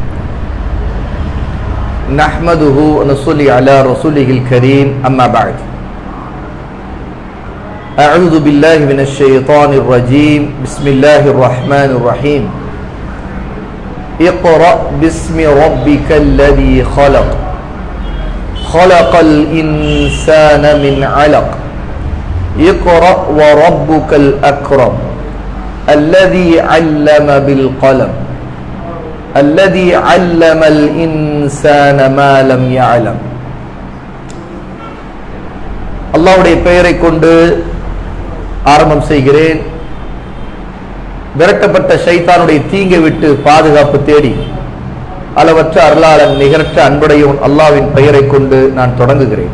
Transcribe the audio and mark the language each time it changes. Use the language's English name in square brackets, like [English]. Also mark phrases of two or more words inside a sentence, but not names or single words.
[Arabic] نحمده ونصلي على رسوله الكريم. أما بعد أعوذ بالله من الشيطان الرجيم. بسم الله الرحمن الرحيم اقرأ باسم ربك الذي خلق خلق الإنسان من علق اقرأ وربك الأكرم الذي علم بالقلم الذي علم الإنسان ما لم يعلم. [Tamil] அல்லாஹ்வுடைய பெயரை கொண்டு ஆரம்பம் செய்கிறேன். விரட்டப்பட்ட ஷைத்தானுடைய தீங்கை விட்டு பாதுகாப்பு தேடி அளவற்ற அருளாளன் நிகரற்ற அன்புடையவன் அல்லாஹ்வின் பெயரை கொண்டு நான் தொடங்குகிறேன்.